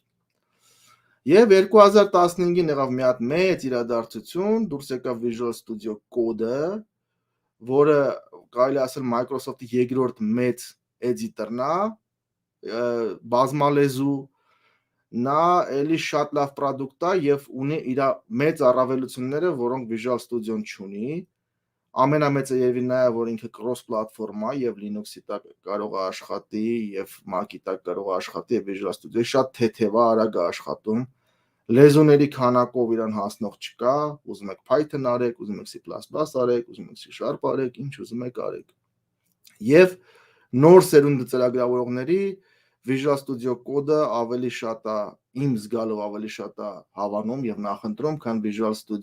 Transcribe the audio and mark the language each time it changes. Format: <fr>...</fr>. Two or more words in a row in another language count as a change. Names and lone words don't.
<hy>Եվ 2015-ին եղավ մի հատ մեծ իրադարձություն, դուրս եկավ Visual Studio Code-ը, որը կարելի ասել Microsoft-ի երկրորդ մեծ էդիտորն է, բազմալեզու, նա էլի շատ լավ պրոդուկտ է եւ ունի իր մեծ առավելությունները, որոնք Visual Studio-ն չունի։ Ամենամեծը երևի նա է, որ ինքը</hy> <en>cross platform</en> <hy>է եւ Linux-ի տակ կարող է աշխատի եւ Mac-ի տակ կարող է աշխատի եւ Visual Studio-ը շատ թեթև է, արագ է աշխատում։ Լեզուների քանակով իրան հասնող չկա, ուզում եք Python արեք, ուզում եք C++ արեք, ուզում եք C# արեք, ինչ ուզում եք արեք։ Եվ նոր սերունդը ծրագրավորողների Visual Studio Code-ը ավելի շատ է, իմ զգալով ավելի շատ է հավանում եւ նախընտրում, քան Visual</hy>